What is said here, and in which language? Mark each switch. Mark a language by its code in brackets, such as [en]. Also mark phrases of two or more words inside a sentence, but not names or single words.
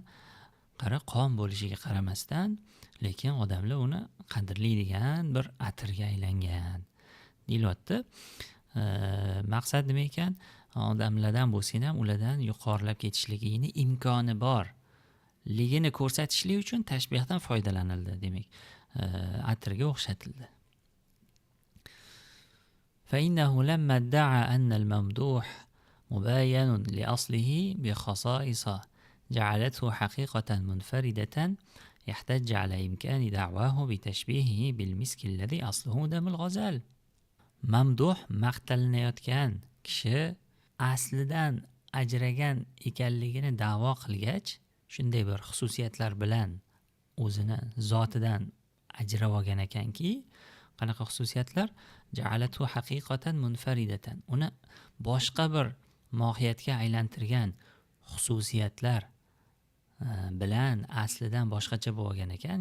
[uz] Qara, qon bo'lishiga qaramasdan, lekin odamlar uni qadrlaydigan bir atirga aylangan deyilyapti. Maqsad nima ekan? Odamlardan bo'lsa ham ulardan yuqorilab ketishligini imkoni bor ligini ko'rsatishlik uchun tashbihdan foydalanildi, demak atirga o'xshatildi. [ar] فإنه لما ادعى أن الممدوح مباين لأصله بخصائص جعلته حقيقة منفردة يحتج على إمكان دعواه بتشبيهه بالمسك الذي أصله دم الغزال. [uz] Mamduh maqtalinayotgan kishi aslidan ajragan ekanligini da'vo qilgach, shunday bir xususiyatlar bilan o'zini zotidan ajrab olgan ekanki, qanaqa xususiyatlar? [ar] جعلته حقيقة منفردة. [uz] Uni boshqa bir mohiyatga aylantirgan xususiyatlar bilan aslidan boshqacha bo'lgan ekan.